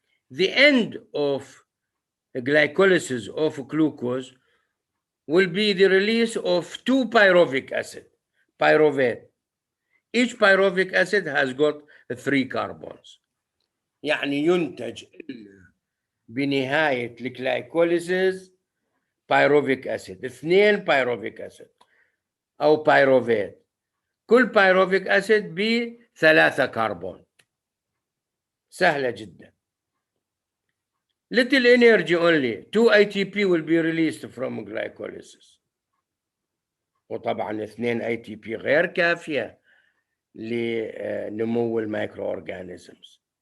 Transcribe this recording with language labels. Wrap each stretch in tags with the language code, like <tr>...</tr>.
<en>The end of glycolysis of glucose will be the release of 2 pyruvic acid, pyruvate. Each pyruvic acid has got 3 carbons.</en> <ar>يعني ينتج بنهاية الجلايكوليسيس pyruvic acid، 2 pyruvic acid أو pyruvate. كل pyruvic acid ب3 كربون. سهلة جدا.</ar> <en>Little energy only. 2 ATP will be released from glycolysis.</en> <ar>وطبعا 2 ATP غير كافية لنمو المايكرو أورجانيزمز.</ar>